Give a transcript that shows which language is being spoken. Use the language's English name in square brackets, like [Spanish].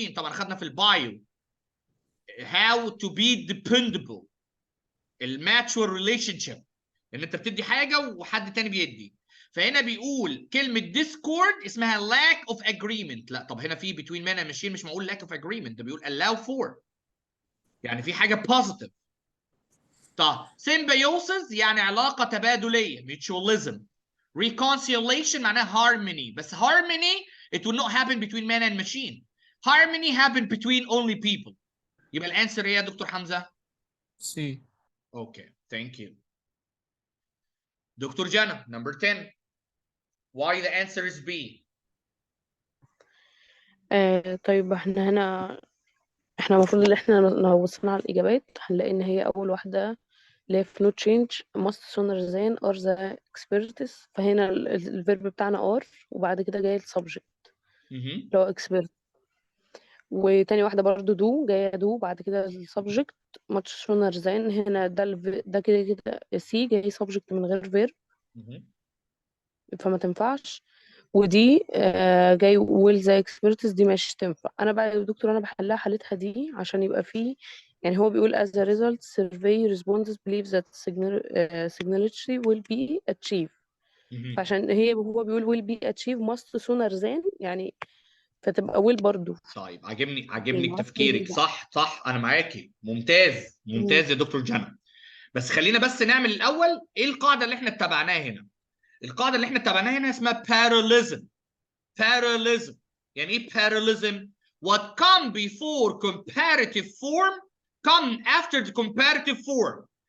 [Arabic] طبعا خدنا في البايو [English] how to be dependable [Arabic] الماتشوال ريليشن شيب ان انت بتدي حاجه وحد تاني بيدي. فهنا بيقول كلمه ديسكورد اسمها lack of agreement. لا طب هنا في between man and machine مش معقول lack of agreement. ده بيقول allow for يعني في حاجه positive. طب symbiosis يعني علاقه تبادليه mutualism. [English] reconciliation معناها harmony. بس harmony it will not happen between man and machine. harmony happen between only people. [Arabic] يبقى الانسر ايه يا دكتور حمزه؟ [English] C. Okay, thank you. Dr. Jana, number 10. Why the answer is B? [Arabic] طيب احنا المفروض ان احنا لو بصينا على الاجابات هنلاقي ان هي اول واحده اللي هي في [English] no change must sooner than are the experts. [Arabic] فهنا الفيرب بتاعنا are وبعد كده جاي السبجكت اللي هو expert. وتاني واحدة برضو do جاية do بعد كده السبجكت [English] much sooner than. [Arabic] هنا ده كده سي جاي subject من غير verb. فما تنفعش. ودي جاي will the experts دي مش تنفع. انا بقى يا دكتور انا بحلها حالتها دي عشان يبقى فيه، يعني هو بيقول [English] as a result survey respondents believe that signature will be achieved. [Arabic] فعشان هو بيقول [English] will be achieved must sooner than، [Arabic] يعني فتبقى will برضو. طيب عاجبني يعني معرفش تفكيرك، ليه بقى. صح انا معاكي، ممتاز يا دكتور جنى. بس خلينا بس نعمل الاول ايه القاعده اللي احنا اتبعناها هنا. القاعده اللي احنا اتبعناها هنا اسمها parallelism. يعني ايه [English] parallelism؟ what come before comparative form come after the comparative form.